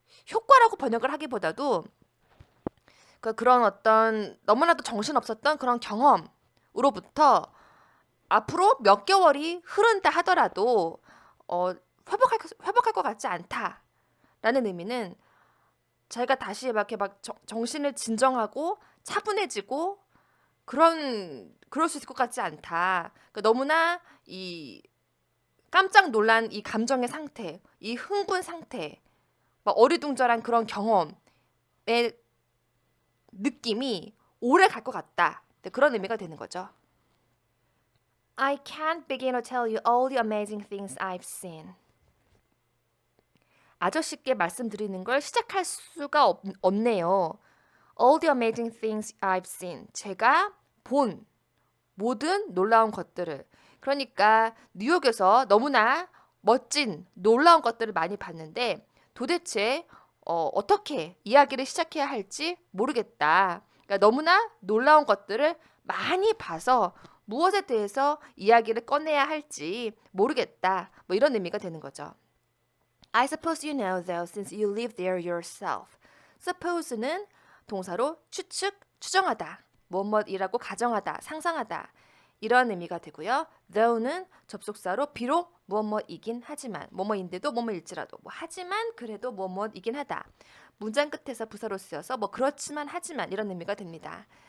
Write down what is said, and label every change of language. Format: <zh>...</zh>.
<ko>효과라고 번역을 하기보다도 그런 어떤 너무나도 정신없었던 그런 경험으로부터 앞으로 몇 개월이 흐른다 하더라도 회복할 것 같지 않다라는 의미는 자기가 다시 이렇게 막 정신을 진정하고 차분해지고 그럴 수 있을 것 같지 않다. 그러니까 너무나 이 깜짝 놀란 이 감정의 상태, 이 흥분 상태, 막 어리둥절한 그런 경험의 느낌이 오래 갈 것 같다. 그런 의미가 되는 거죠.</ko> <en>I can't begin to tell you all the amazing things I've seen.</en> <ko>아저씨께 말씀드리는 걸 시작할 수가 없네요.</ko> <en>All the amazing things I've seen.</en> <ko>제가 본 모든 놀라운 것들을. 그러니까 뉴욕에서 너무나 멋진 놀라운 것들을 많이 봤는데 도대체 어떻게 이야기를 시작해야 할지 모르겠다. 그러니까 너무나 놀라운 것들을 많이 봐서 무엇에 대해서 이야기를 꺼내야 할지 모르겠다. 뭐 이런 의미가 되는 거죠.</ko> <en>I suppose you know though since you live there yourself.</en> <ko>suppose는 동사로 추측, 추정하다. 뭐뭐이라고 가정하다, 상상하다 이런 의미가 되고요. though는 접속사로 비록 뭐뭐이긴 하지만 뭐뭐인데도 뭐뭐일지라도 뭐 하지만 그래도 뭐뭐이긴 하다. 문장 끝에서 부사로 쓰여서 뭐 그렇지만 하지만 이런 의미가 됩니다.</ko>